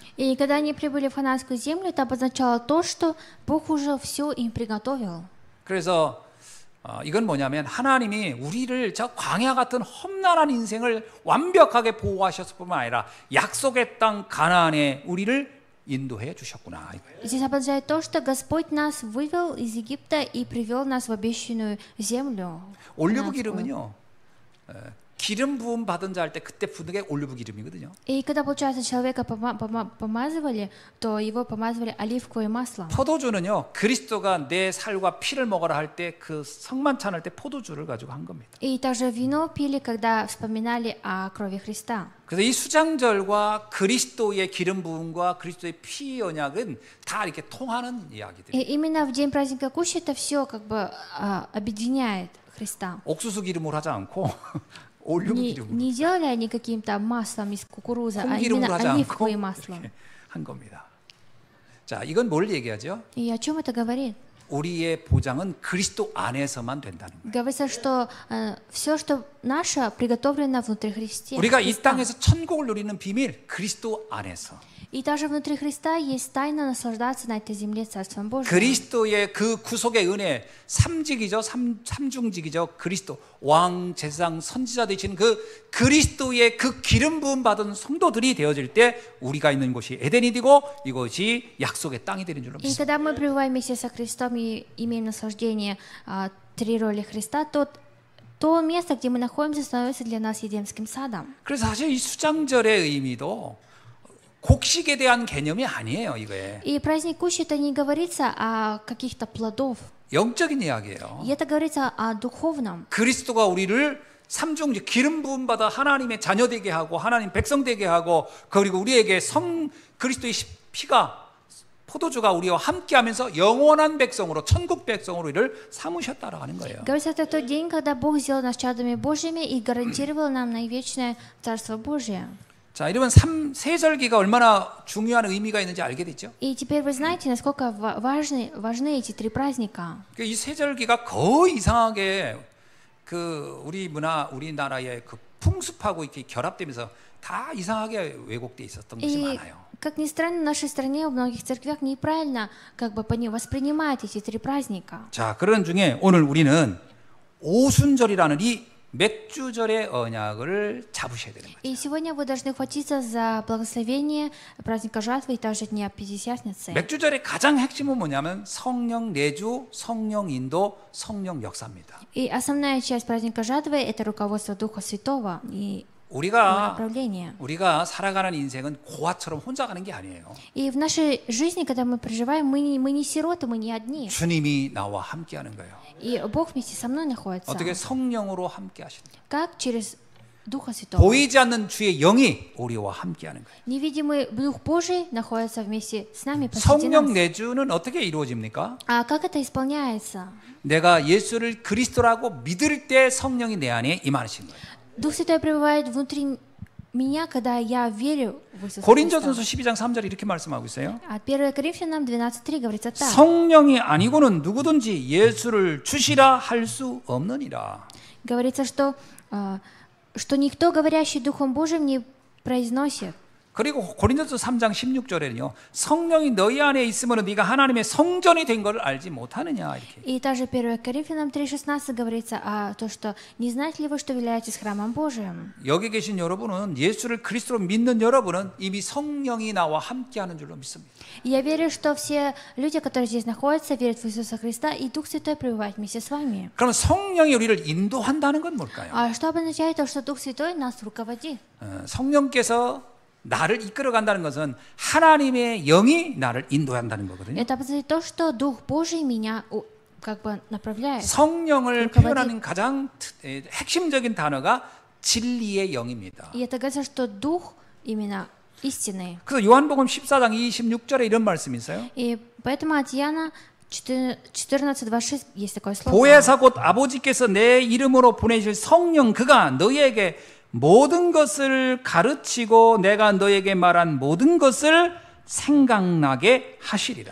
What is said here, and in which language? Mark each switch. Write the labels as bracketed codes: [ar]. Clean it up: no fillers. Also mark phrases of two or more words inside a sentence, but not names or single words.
[ru] И когда они прибыли в Ханаанскую землю, это обозначало то, что Бог уже все им приготовил. [ko] 그래서 이건 뭐냐면 하나님이 우리를 저 광야 같은 험난한 인생을 완벽하게 보호하셨을 뿐만 아니라 약속의 땅 가나안에 우리를 인도해 주셨구나. [ru] Здесь обозначает то, что Господь нас вывел из Египта и привел нас в обещанную землю. [ko] 올리브 기름은요, 기름 부음 받은 자 할 때 그때 부는 게 올리브 기름이거든요. [ru] И когда, получается, человека помазывали, то его помазывали оливковым маслом. [ko] 포도주는요, 그리스도가 내 살과 피를 먹어라 할 때 그 성만찬 할 때 포도주를 가지고 한 겁니다. [ru] И также вино пили, когда вспоминали о крови Христа. [ko] 그래서 이 수장절과 그리스도의 기름 부음과 그리스도의 피 언약은 다 이렇게 통하는 이야기들이에요. [ru] И именно в день праздника Кущи это все как бы объединяет Христа. [ko] 옥수수 기름으로 하지 않고 올리브 기름으로 [ru] Не делали они каким-то маслом из кукурузы, а [ko] 콩기름으로 [ru] именно [ko] 하지 않고 [ru] оливковым маслом. [ko] 이렇게 한 겁니다. 자, 이건 뭘 얘기하죠? [ru] И о чем это говорит? [ko] 우리의 보장은 그리스도 안에서만 된다는 거예요. [ru] Говорится, что все, что наше, приготовлено внутри Христе. [ko] 우리가 이 [ru] Христа. [ko] 땅에서 천국을 누리는 비밀, 그리스도 안에서. [ru] И даже внутри Христа есть тайна наслаждаться на этой земле Царством Божьим. [ko] 그리스도의 그 구속의 은혜, 삼직이죠, 삼중직이죠. 그리스도 왕, 제사장, 선지자 되신 그 그리스도의 그 기름 부음 받은 성도들이 되어질 때 우리가 있는 곳이 에덴이 되고 이곳이 약속의 땅이 되는 줄로 [ru] И [ko] 믿습니다. [ru] когда мы пребываем вместе со Христом и имеем наслаждение три роли Христа, то место, где мы находимся, становится для нас Едемским садом. [ko] 그래서 사실 이 수장절의 의미도 곡식에 대한 개념이 아니에요, 이거에. [ru] И праздник Кущи это не говорится о каких-то плодов. [ko] 영적인 이야기예요. [ru] И это говорится о духовном. [ko] 그리스도가 우리를 삼중직 기름 부음 받아 하나님의 자녀 되게 하고 하나님 백성 되게 하고 그리고 우리에게 그리스도의 피가 포도주가 우리와 함께하면서 영원한 백성으로 천국 백성으로 이를 삼으셨다라고 하는 거예요. [ru] Говорится, это тот день, когда Бог сделал нас чадами Божьими и гарантировал нам на вечное Царство Божие. [ko] 자, 이러면 세절기가 얼마나 중요한 의미가 있는지 알게 됐죠? [ru] И теперь вы знаете, насколько важны эти три праздника. [ko] 이 세절기가 거의 이상하게 그 우리나라의 그 풍습하고 이렇게 결합되면서 다 이상하게 왜곡돼 있었던 것이 [ru] И, [ko] 많아요. [ru] как ни странно, в нашей стране, в многих церквях неправильно как бы воспринимают эти три праздника. [ko] 자, 그런 중에 오늘 우리는 오순절이라는 이 맥주절의 언약을 잡으셔야 되는 거예요. [ru] И сегодня вы должны хватиться за благословение праздника жатвы и также Дня Пятидесятницы. [ko] 맥주절의 가장 핵심은 뭐냐면 성령 내주, 성령 인도, 성령 역사입니다. [ru] И основная часть праздника жатвы – это руководство Духа Святого и [ko] 우리가 [ru] направление. [ko] 살아가는 인생은 고아처럼 혼자 가는 게 아니에요. [ru] И в нашей жизни, когда мы проживаем, мы не сироты, мы не одни. [ko] 주님이 나와 함께하는 거예요. [ru] И Бог вместе со мной находится. [ko] 어떻게 성령으로 함께하시는 거예요? [ru] Как? Через Духа Святого. [ko] 보이지 않는 주의 영이 우리와 함께하는 거예요. [ru] Невидимый Дух Божий находится вместе с нами, посреди [ko] 성령 [ru] нас. [ko] 내주는 어떻게 이루어집니까? [ru] А как это исполняется? [ko] 내가 예수를 그리스도라고 믿을 때 성령이 내 안에 임하시는 거예요. [ru] Дух Святой пребывает внутри меня, когда я верю в Иисуса Христа. [ko] 고린도전서 12장 3절 이렇게 말씀하고 있어요. [ru] От 1 Коринфянам 12:3 говорится так. [ko] 성령이 아니고는 누구든지 예수를 주시라 할 수 없느니라. [ru] Говорится, что никто, говорящий Духом Божьим, не произносит. [ko] 그리고 고린도서 3장 16절에는요. 성령이 너희 안에 있으면 네가 하나님의 성전이 된 걸 알지 못하느냐 이렇게. [ru] И также 1 Коринфянам 3:16 говорится то, что не знаете ли вы, что являетесь храмом Божиим? [ko] 여기 계신 여러분은 예수를 그리스도로 믿는 여러분은 이미 성령이 나와 함께하는 줄로 믿습니다. [ru] И я верю, что все люди, которые здесь находятся, верят в Иисуса Христа, и Дух Святой пребывает вместе с вами. [ko] 그럼 성령이 우리를 인도한다는 건 뭘까요? [ru] А что обозначает то, что Дух Святой нас руководит? [ko] 성령께서 나를 이끌어 간다는 것은 하나님의 영이 나를 인도한다는 거거든요. [ru] Это обозначает то, что Дух Божий меня как бы направляет. [ko] 성령을 표현하는 가장 핵심적인 단어가 진리의 영입니다. [ru] И это говорится, что Дух именно истинный. [ko] 그래서 요한복음 14장 26절에 이런 말씀이 있어요. [ru] И поэтому от Иоанна 14:26 есть такое слово. [ko] 보혜사 곧 아버지께서 내 이름으로 보내실 성령 그가 너희에게 모든 것을 가르치고 내가 너에게 말한 모든 것을 생각나게 하시리라.